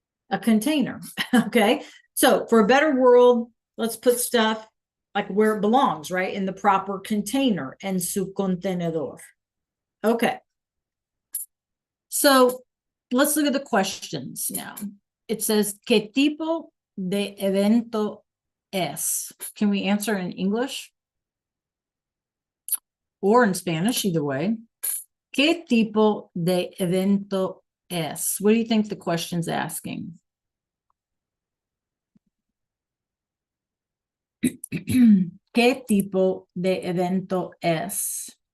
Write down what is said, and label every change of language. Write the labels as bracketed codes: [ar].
[en] A container. Okay. So for a better world, let's put stuff like where it belongs, right? In the proper container, [es] en su contenedor. [en] Okay. So let's look at the questions now. It says, [es] ¿Qué tipo de evento es? [en] Can we answer in English? Or in Spanish, either way. [es] ¿Qué tipo de evento es? [en] What do you think the question's asking? [es] ¿Qué tipo de evento es?